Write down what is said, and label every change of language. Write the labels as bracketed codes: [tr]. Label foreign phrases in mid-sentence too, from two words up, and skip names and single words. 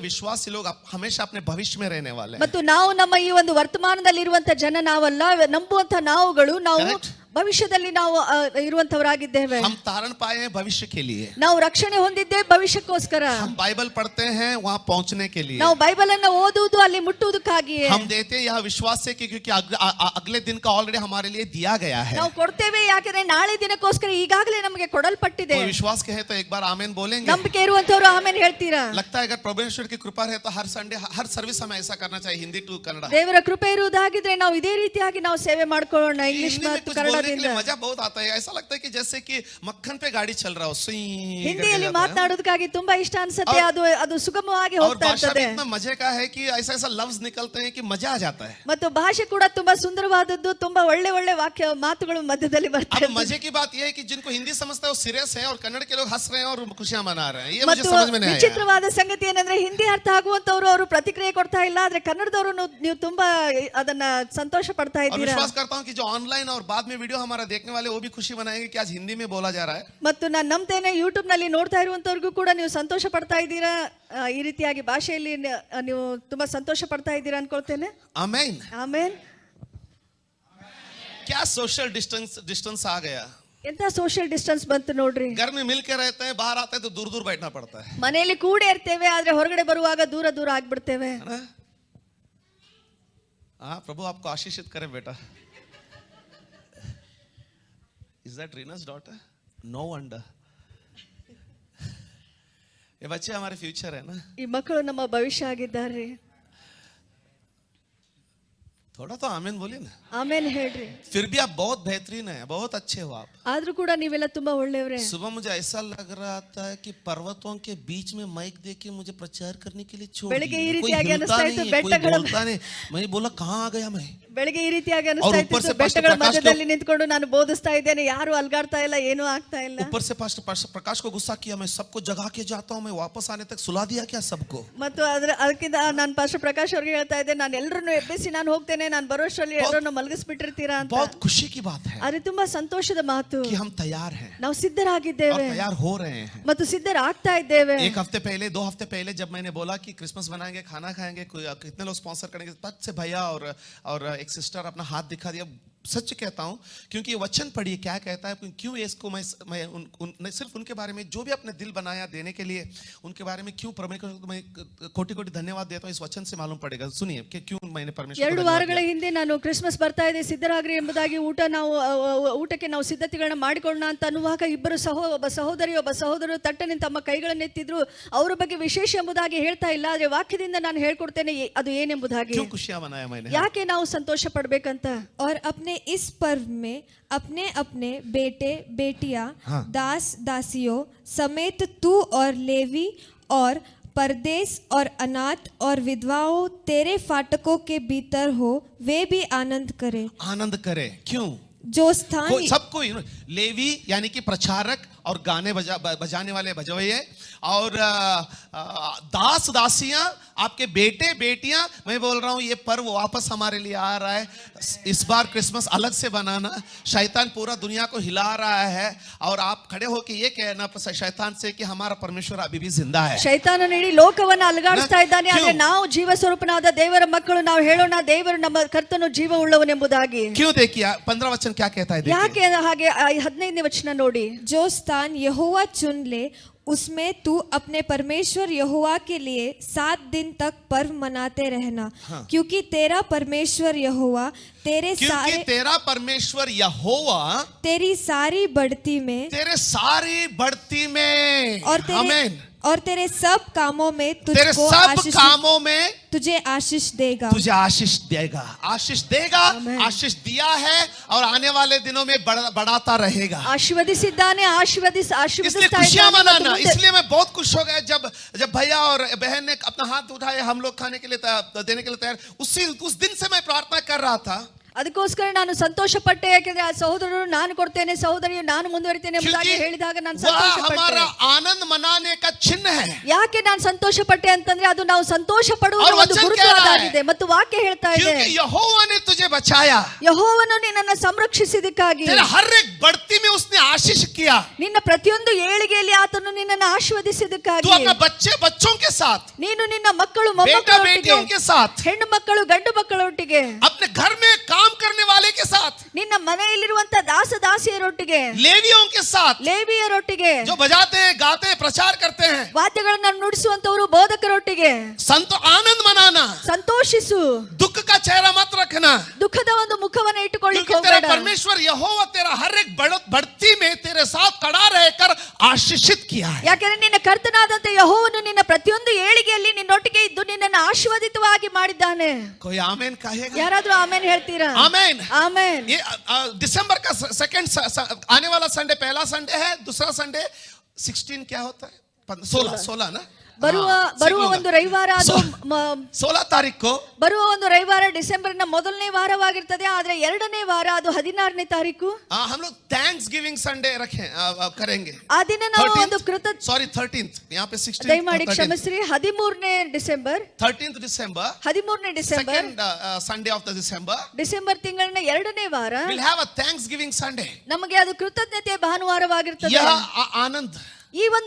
[hi] विश्वासी लोग हमेशा अपने भविष्य में रहने वाले हैं. [kn] ಮತ್ತು ನಾವು ನಮ್ಮ ಈ ಒಂದು ವರ್ತಮಾನದಲ್ಲಿ ಇರುವಂತ ಜನ ನಾವಲ್ಲ, ನಂಬುವಂತ ನಾವುಗಳು ನಾವು [en] Correct. [kn] ಭವಿಷ್ಯದಲ್ಲಿ ನಾವು ಇರುವಂತವರಾಗಿದ್ದೇವೆ. [hi] हम तारण पाए हैं भविष्य के लिए. [kn] ನಾವು ರಕ್ಷಣೆ ಹೊಂದಿದ್ದೇವೆ ಭವಿಷ್ಯಕ್ಕೋಸ್ಕರ. [hi] हम बाइबल पढ़ते हैं वहां पहुंचने के लिए. [kn] ನಾವು ಬೈಬಲ್ ಅನ್ನ ಓದುವುದು ಅಲ್ಲಿ ಮುಟ್ಟುವುದಕ್ಕಾಗಿಯೇ. [hi] हम देते हैं यह विश्वास से कि क्योंकि अगले दिन का ऑलरेडी हमारे लिए दिया गया है. [kn] ನಾವು ಕೊಡ್ತೇವೆ ಯಾಕಂದ್ರೆ ನಾಳೆ ದಿನಕ್ಕೋಸ್ಕರ ಈಗಾಗಲೇ ನಮಗೆ ಕೊಡಲ್ಪಟ್ಟಿದೆ. [hi] कोई विश्वास कहे तो एक बार आमीन बोलेंगे. [kn] ನಂಬಿಕೆ ಇರುವಂತವರು ಆಮೇನ್ ಹೇಳ್ತೀರಾ? [hi] लगता है अगर परमेश्वर की कृपा है तो हर संडे हर सर्विस हमें ऐसा करना चाहिए, हिंदी टू कन्नड़. [kn] ದೇವರ ಕೃಪೆ ಇರುವುದಾಗಿದ್ರೆ ನಾವು ಇದೇ ರೀತಿಯಾಗಿ ನಾವು ಸೇವೆ ಮಾಡ್ಕೊಳ್ಳೋಣ, ಇಂಗ್ಲಿಷ್ [hi] हिंदी में [kn] ಮತ್ತು [hi] कुछ बोलने के [kn] ಕನ್ನಡದಿಂದ. [hi] लिए मजा बहुत आता है. ऐसा लगता है कि जैसे कि मक्खन पे गाड़ी चल रहा हो, सुई करके [kn] ಹಿಂದಿಯಲ್ಲಿ [hi] जाता है. [kn] ಮಾತನಾಡೋದಕ್ಕಾಗಿ ತುಂಬಾ ಇಷ್ಟ ಅನ್ಸುತ್ತೆ, ಅದು ಸುಗಮವಾಗಿ [hi] और [kn] ಹೋಗ್ತಾ [hi] भाषा भी [kn] ಇರ್ತದೆ. [hi] इतना मजे का है कि ऐसा ऐसा लफ्ज निकलते हैं कि मजा आ जाता है. [kn] ಮತ್ತು ಭಾಷೆ ಕೂಡ ತುಂಬಾ ಸುಂದರವಾದದ್ದು, ತುಂಬಾ ಒಳ್ಳೆ ಒಳ್ಳೆ ವಾಕ್ಯ ಮಾತುಗಳು ಮಧ್ಯದಲ್ಲಿ [hi] अब [kn] ಬರ್ತವೆ. [hi] मजे की बात यह है कि जिनको हिंदी समझता है वो सीरियस है और कन्नड़ के लोग हंस रहे हैं और खुशियां मना रहे हैं. ये मुझे [kn] ಮತ್ತು [hi] समझ में नहीं आया. [kn] ವಿಚಿತ್ರವಾದ ಸಂಗತಿ ಏನಂದ್ರೆ ಹಿಂದಿ ಅರ್ಥ ಆಗುವಂತವ್ರು ಅವರು ಪ್ರತಿಕ್ರಿಯೆ ಕೊಡ್ತಾ ಇಲ್ಲ, ಆದ್ರೆ ಕನ್ನಡದವರು ನೀವು ತುಂಬಾ ಅದನ್ನ ಸಂತೋಷ ಪಡ್ತಾ [hi] और [kn] ಇದ್ದೀರಾ. [hi] विश्वास करता हूं कि जो ऑनलाइन और बाद में वीडियो हमारा देखने वाले वो भी खुशी मनाएंगे कि आज हिंदी में बोला जा रहा है. [kn] ಮತ್ತು ನಾನು ನಂಬ್ತೇನೆ ಯೂಟ್ಯೂಬ್ ನಲ್ಲಿ ನೋಡ್ತಾ ಇರುವಂತವ್ರಿಗೂ ಕೂಡ ನೀವು ಸಂತೋಷ ಪಡ್ತಾ ಇದ್ದೀರಾ, ಈ ರೀತಿಯಾಗಿ ಭಾಷೆಯಲ್ಲಿ ನೀವು ತುಂಬಾ ಸಂತೋಷ ಪಡ್ತಾ ಇದ್ದೀರಾ ಅನ್ಕೊಳ್ತೇನೆ. [hi] आमीन. [kn] ಆಮೇನ್. [hi] क्या [en] social distance [hi] आ गया. [kn] ಎಂತ [en] social distance [kn] ಬಂತು ನೋಡ್ರಿ. [hi] घर में मिलके रहते हैं, बाहर आते हैं तो दूर दूर बैठना पड़ता है. ಮನೆಯಲ್ಲಿ ಕೂಡ ಇರ್ತೇವೆ, ಆದ್ರೆ ಹೊರಗಡೆ ಬರುವಾಗ ದೂರ ದೂರ ಆಗ್ಬಿಡ್ತೇವೆ. है ना? हाँ, प्रभु आपको आशीषित करे बेटा. [en] Is that Rina's daughter? No wonder. [hi] ये बच्चे हमारे फ्यूचर है ना. [kn] ಈ ಮಕ್ಕಳು ನಮ್ಮ ಭವಿಷ್ಯ ಆಗಿದ್ದಾರೆ. [hi] थोड़ा तो आमीन बोलिए ना. [kn] ಆಮೇಲೆ ಹೇಳ್ರಿ. [hi] फिर भी आप बहुत बेहतरीन है, बहुत अच्छे हो आप. [kn] ಆದ್ರೂ ಕೂಡ ನೀವೆಲ್ಲ ತುಂಬಾ ಒಳ್ಳೆಯವರೇ. [hi] सुबह मुझे ऐसा लग रहा था कि पर्वतों के बीच में माइक देके मुझे प्रचार करने के लिए छोड़ [kn] ಬೆಳಿಗ್ಗೆ ಈ [hi] दिया. कोई [kn] ರೀತಿಯಾಗಿ [hi] हिलता [kn] ಅನಿಸ್ತಾ [hi] नहीं [kn] ಇತ್ತು, [hi] है, कोई [kn] ಬೆಟ್ಟಗಳ [hi] बोलता नहीं. मैं बोला कहाँ आ गया मैं. [kn] ಬೆಳಿಗ್ಗೆ ಈ ರೀತಿಯಾಗಿ ಅನಿಸ್ತಾ [hi] और ऊपर [kn] ಇತ್ತು, [hi] से पास्टर [kn] ಬೆಟ್ಟಗಳ [hi] प्रकाश [kn] ಮಧ್ಯದಲ್ಲಿ ನಿಂತ್ಕೊಂಡು ನಾನು ಬೋಧಿಸ್ತಾ ಇದ್ದೇನೆ, ಯಾರು ಅಲ್ಗಾಡ್ತಾ ಇಲ್ಲ, ಏನೂ ಆಗ್ತಾ ಇಲ್ಲ. [hi] ऊपर से पास्टर प्रकाश को गुस्सा किया, मैं सबको जगा के जाता हूँ, मैं वापस आने तक सुला दिया क्या सबको. [kn] ಮತ್ತು ಅದಕ್ಕಿಂತ ನಾನು ಪಾಸ್ಟರ್ ಪ್ರಕಾಶ್ ಅವ್ರಿಗೆ ಹೇಳ್ತಾ ಇದ್ದೆ, ನಾನು ಎಲ್ಲರನ್ನು ಎಬ್ಬಿಸಿ ನಾನು ಹೋಗ್ತೇನೆ, ನಾನು ಬರೋಷ್ಟರಲ್ಲಿ ಎಲ್ಲರನ್ನು ಮಲಗಿಸ್ಬಿಟ್ಟಿರ್ತೀರಾ ಅಂತ. [hi] बहुत खुशी की बात है [kn] ಅದು ತುಂಬಾ ಸಂತೋಷದ ಮಾತು. [hi] कि हम तैयार हैं [kn] ನಾವು [hi] और [kn] ಸಿದ್ಧರಾಗಿದ್ದೇವೆ [hi] तैयार हो रहे हैं. [kn] ಮತ್ತು ಸಿದ್ಧರಾಗ್ತಾ ಇದ್ದೇವೆ. [hi] एक हफ्ते पहले 2 हफ्ते पहले जब मैंने बोला कि क्रिसमस बनाएंगे, खाना खाएंगे, कितने लोग स्पॉन्सर करेंगे, तब से भैया और एक सिस्टर अपना हाथ दिखा दिया. सच कहता हूं, क्योंकि ये वचन पढ़िए क्या कहता है. क्यों इसको मैं सिर्फ उनके बारे में जो भी अपने दिल बनाया देने के लिए उनके बारे में क्यों परमेश्वर को मैं कोटि कोटि धन्यवाद देता हूं. इस वचन से मालूम पड़ेगा. सुनिए कि क्यों मैंने परमेश्वर को 2 धन्यवाद [kn] ವಾರಗಳ [hi] दिया. [kn] ಹಿಂದೆ ನಾನು ಕ್ರಿಸ್ಮಸ್ ಬರ್ತಾ ಇದೆ, ಸಿದ್ಧರಾಗ್ರಿ ಎಂಬುದಾಗಿ ಊಟಕ್ಕೆ ನಾವು ಸಿದ್ಧತೆಗಳನ್ನ ಮಾಡಿಕೊಳ್ಳೋಣ ಅಂತ ಅನ್ನುವಾಗ ಒಬ್ಬ ಸಹೋದರರು ತಟ್ಟನೆ ತಮ್ಮ ಕೈಗಳನ್ನು ಎತ್ತಿದ್ರು. ಅವರ ಬಗ್ಗೆ ವಿಶೇಷ ಎಂಬುದಾಗಿ ಹೇಳ್ತಾ ಇಲ್ಲ, ಆದ್ರೆ ವಾಕ್ಯದಿಂದ ನಾನು ಹೇಳ್ಕೊಡ್ತೇನೆ ಅದು ಏನೆಂಬುದಾಗಿ. [hi] क्यों खुशियां मनाया मैंने. [kn] ಯಾಕೆ ನಾವು ಸಂತೋಷ ಪಡ್ಬೇಕಂತ. [hi] और अपने इस पर्व में अपने अपने बेटे बेटियां दास दासियों समेत तू और लेवी और परदेश और अनाथ और विधवाओं तेरे फाटकों के भीतर हो, वे भी आनंद करे. क्यों. जो स्थान सबको लेवी यानी कि प्रचारक और गाने बजाने वाले भजवैये और दास दासियां, आपके बेटे बेटियां. मैं बोल रहा हूं ये पर्व वापस हमारे लिए आ रहा है. इस बार क्रिसमस अलग से बनाना. शैतान पूरा दुनिया को हिला रहा है और आप खड़े होकर ये कहना शैतान से कि हमारा परमेश्वर अभी भी जिंदा है. [kn] ಶೈತಾನನು ಇಡೀ ಲೋಕವನ್ನು ಅಲುಗಾಡಿಸ್ತಾ ಇದ್ದಾನೆ, ಆದ್ರೆ ನಾವು ಜೀವ ಸ್ವರೂಪನಾದ ದೇವರ ಮಕ್ಕಳು ನಾವು ಹೇಳೋಣ, ದೇವರು ನಮ್ಮ ಕರ್ತನು ಜೀವ ಉಳ್ಳವನೆಂಬುದಾಗಿ. [hi] क्यों. देखिए 15 वचन क्या कहता है. [kn] ಯಾಕೆ ಹಾಗೆ 15ನೇ ವಚನ ನೋಡಿ. [hi] जो स्थान यहोवा चुन ले उसमें तू अपने परमेश्वर यहोवा के लिए 7 दिन तक पर्व मनाते रहना. क्योंकि तेरा परमेश्वर यहोवा तेरे सारी बढ़ती में और और तेरे सब कामों में तेरे तुझको सब आशीष कामों में तुझे आशीष देगा। तुझे आशीष देगा, आशीष देगा, आशीष दिया है और आने वाले दिनों में बढ़ाता रहेगा। [kn] ಆಶೀರ್ವದಿಸಿದ್ದಾನೆ, [hi] इसलिए [kn] ಆಶೀರ್ವದಿಸ್ತಾ [hi] खुशियां [kn] ಇದ್ದಾನೆ ಮತ್ತು [hi] मनाना। [kn] ಮುಂದೆ [hi] इसलिए मैं बहुत खुश हो गया जब भैया और बहन ने अपना हाथ उठाए, हम लोग खाने के लिए देने के लिए तैयार। उस दिन से मैं प्रार्थना कर रहा था, [kn] ಅದಕ್ಕೋಸ್ಕರ ನಾನು ಸಂತೋಷ ಪಟ್ಟೆ, ಯಾಕಂದ್ರೆ ಆ ಸಹೋದರರು ನಾನು ಕೊಡ್ತೇನೆ, ಸಹೋದರಿಯು ನಾನು ಮುಂದುವರಿತೇನೆ ಎಂಬುದಾಗಿ [hi] क्योंकि [kn] ಹೇಳಿದಾಗ ನಾನು [hi] वह [kn] ಸಂತೋಷ [hi] हमारा [kn] ಪಟ್ಟೆ. [hi] आनंद मनाने का चिन्ह है। [kn] ಯಾಕೆ ನಾನು ಸಂತೋಷ ಪಟ್ಟೆ ಅಂತಂದ್ರೆ ಅದು ನಾವು ಸಂತೋಷ ಪಡುವ [hi] और [kn] ಒಂದು [hi] वचन [kn] ಗುರುತು [hi] कह रहा है, [kn] ಅದಾಗಿದೆ ಮತ್ತು ವಾಕ್ಯ ಹೇಳ್ತಾ ಇದೆ, [hi] क्योंकि यहोवा ने तुझे बचाया, [kn] ಯೆಹೋವನು ನಿನ್ನನ್ನು ಸಂರಕ್ಷಿಸಿದಕ್ಕಾಗಿ, [hi] तेरा हर एक बढ़ती में उसने आशीष किया। [kn] ನಿನ್ನ ಪ್ರತಿಯೊಂದು ಏಳಿಗೆಯಲ್ಲಿ ಆತನು ನಿನ್ನನ್ನು [hi] तू [kn] ಆಶೀರ್ವದಿಸಿದಕ್ಕಾಗಿ, [hi] अपने बच्चों के साथ, [kn] ನೀನು ನಿನ್ನ ಮಕ್ಕಳು [hi] बेटा [kn] ಮೊಮ್ಮಕ್ಕಳೊಟ್ಟಿಗೆ, [hi] बेटियों के साथ, [kn] ಹೆಣ್ಣು ಮಕ್ಕಳು ಗಂಡು ಮಕ್ಕಳೊಟ್ಟಿಗೆ, [hi] अपने घर में काम करने वाले के साथ, [kn] ನಿನ್ನ ಮನೆಯಲ್ಲಿರುವಂತ ದಾಸ ದಾಸಿಯರೊಟ್ಟಿಗೆ, [hi] लेवियों के साथ, [kn] ಲೇವಿಯರೊಟ್ಟಿಗೆ, [hi] जो बजाते हैं, गाते हैं, प्रचार करते हैं, [kn] ವಾದ್ಯಗಳನ್ನು ನುಡಿಸುವಂತವರು ಬೋಧಕರೊಟ್ಟಿಗೆ [hi] आनंद मनाना, [kn] ಸಂತೋಷಿಸು, [hi] दुख का चेहरा मत रखना। [kn] ದುಃಖದ ಒಂದು ಮುಖವನ್ನು ಇಟ್ಟುಕೊಳ್ಳಿಕ್ಕೆ [hi] क्योंकि तेरा [kn] ಹೋಗಬೇಡ. [hi] परमेश्वर यहोवा तेरा हर एक बढ़ती में तेरे साथ खड़ा रहकर आशीषित किया है। [kn] ಯಾಕೆಂದ್ರೆ ನಿನ್ನ ಕರ್ತನಾದಂತ ಯೆಹೋವನು ನಿನ್ನ ಪ್ರತಿಯೊಂದು ಏಳಿಗೆಯಲ್ಲಿ ನಿನ್ನೊಟ್ಟಿಗೆ ಇದ್ದು ನಿನ್ನನ್ನು ಆಶೀರ್ವದಿತವಾಗಿ ಮಾಡಿದ್ದಾನೆ. [hi] कोई आमेन कहेगा? [kn] ಯಾರಾದ್ರೂ ಆಮೇನ್ ಹೇಳ್ತೀರಾ? [hi] आमेन। [kn] ಆಮೇನ್. [hi] ये दिसंबर का सेकंड आने वाला संडे, पहला संडे है, दूसरा संडे 16 क्या होता है? 16 ना? [kn] ಬರುವ ಒಂದು ರವಿವಾರ, ಅದು [hi] 16 तारीख को [kn] ಬರುವ ಒಂದು ರವಿವಾರ ಡಿಸೆಂಬರ್ನ ಮೊದಲನೇ ವಾರವಾಗಿರ್ತದೆ. ಆದ್ರೆ ಎರಡನೇ ವಾರ ಅದು 16ನೇ ತಾರೀಕು. [hi] हम लोग [en] Thanksgiving Sunday [hi] करेंगे। [kn] ಆ ದಿನ ನಾವು ಒಂದು [hi] 13th, यहाँ पे 16 [kn] ದಯಮಾಡಿ ಕ್ಷಮಿಸ್ರಿ, 13ನೇ ಡಿಸೆಂಬರ್, [en] 13th December, [kn] 13ನೇ ಡಿಸೆಂಬರ್, [en] second Sunday of the December, [kn] ಡಿಸೆಂಬರ್ ತಿಂಗಳಿನ ಎರಡನೇ ವಾರ [en] we'll have a Thanksgiving Sunday. [kn] ನಮಗೆ ಅದು ಕೃತಜ್ಞತೆಯ ಭಾನುವಾರವಾಗಿರ್ತದೆ. [hi] यह आनंद, [kn] ಈ ಒಂದು